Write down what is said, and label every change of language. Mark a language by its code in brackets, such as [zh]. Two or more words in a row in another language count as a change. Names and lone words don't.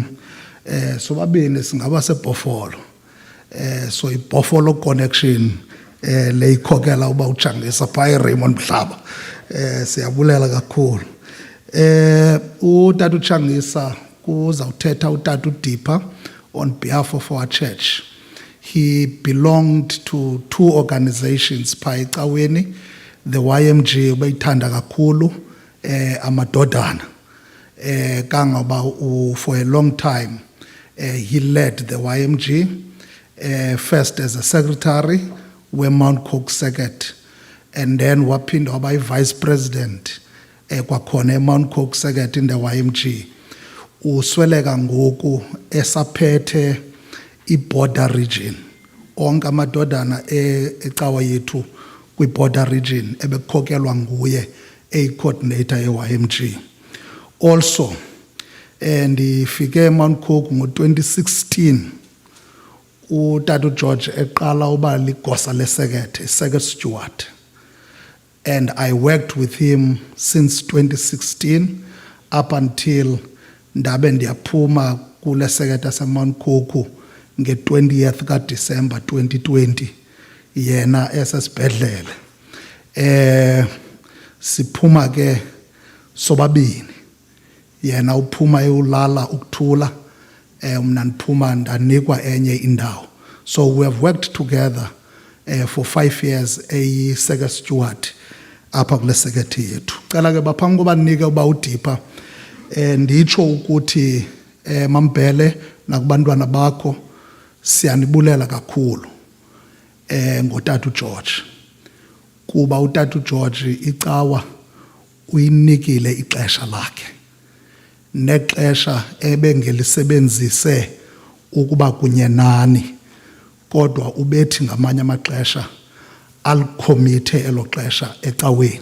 [xh] Sobabini singaba seBhofolo. So iBhofolo connection le ikhokela uba uChangisa phaa Raymond Mhlaba. Siyabulela kakhulu. Utata uChangisa kuzawuthetha utata uDipha [en] on behalf of our church. He belonged to 2 organizations [xh] phaa ecaweni, [en] the YMG [xh] ubeyithanda kakhulu amadodana. [en] Kangoba for a long time he led the YMG, first as a secretary we-Mount Cook Circuit, and then [xh] waphinda waba [en] vice president kwakhona eMount Cook Circuit in the YMG. [xh] Usweleka ngoku esaphethe i-border region. Onke amadodana ecawa yethu kwi-border region ebekhokelwa nguye coordinator ye-YMG. Also, ndifike eMount Cook ngo-2016 utata George eqala uba ligosa lesekethe, [en] second steward. And I worked with him since 2016 up until [xh] ndabe ndiyaphuma kule sekethe seMount Cook nge-20th kaDisemba 2020 yena esesibhedlele. Siphuma ke sobabini, yena uphuma eyolala ukuthula, mna ndiphuma ndanikwa enye indawo. [en] So we have worked together for 5 years second steward [xh] apha kule sekethe yethu. Cela ke baphambi koba ndinike uba uDipha nditsho ukuthi Mambele nakubantwana bakho siyanibulela kakhulu ngotata uGeorge, kuba utata uGeorge icawa uyinikile ixesha lakhe nexesha ebengelisebenzise ukuba kunye nani, kodwa ubethi ngamanye amaxesha alikhomithe elo xesha ecaweni.